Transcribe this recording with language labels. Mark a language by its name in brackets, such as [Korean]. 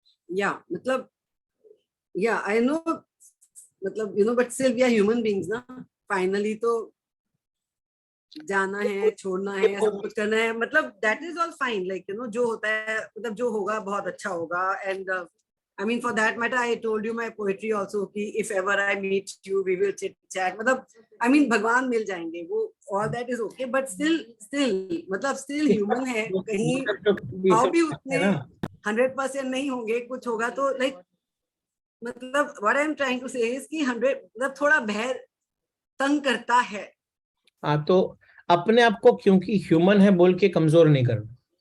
[English] या मतलब, या आई नो, मतलब but still we are human beings ना. [Hindi] फाइनली तो जाना है, छोड़ना है, सब कुछ करना है. मतलब [English] that is all fine, like [Hindi] जो होता है, मतलब जो होगा बहुत अच्छा होगा. [English] And I mean, for that matter, I told you my poetry also कि if ever I meet you, we will chit chat. मतलब I mean, [Hindi] भगवान मिल जाएंगे, वो [English] all that is okay, but still मतलब still human है. [Hindi] कहीं भाव भी उतने 100% नहीं होंगे, कुछ होगा तो like, मतलब [English] what I am trying to say is [Hindi] कि 100 मतलब थोड़ा भय तंग करता है. हाँ, तो अपने आप को क्योंकि ह्यूमन है बोल के कमजोर नहीं करना.